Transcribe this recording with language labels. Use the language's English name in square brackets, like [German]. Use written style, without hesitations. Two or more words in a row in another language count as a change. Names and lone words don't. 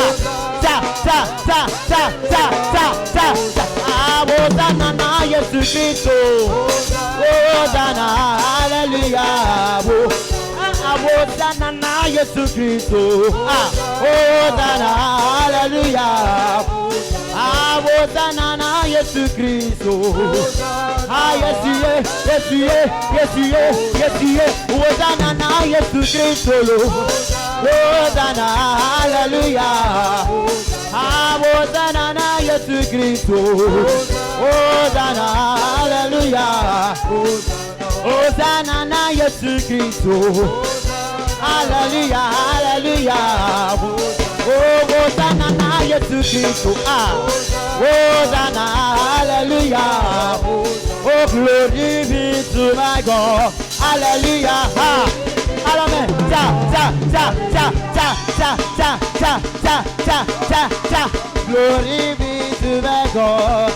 [Swahili] Ah, Hosanna na Yesu Kristo. Hosanna, hallelujah. Hosanna na Yesu Kristo. Hosanna, hallelujah. Hosanna na Yesu Kristo. [English] Yes you are, yes you are, yes you are, yes you are. [Swahili] Hosanna na Yesu Kristo. Hosanna, hallelujah. Hosanna na Yesu Kristo. Hosanna, hallelujah. Hosanna na Yesu Kristo. Hallelujah, hallelujah. Oh, Hosanna na Yesu Kristo. Hosanna, hallelujah. [English] Oh, glory be to my God. Hallelujah. Amen. Glory be to my God.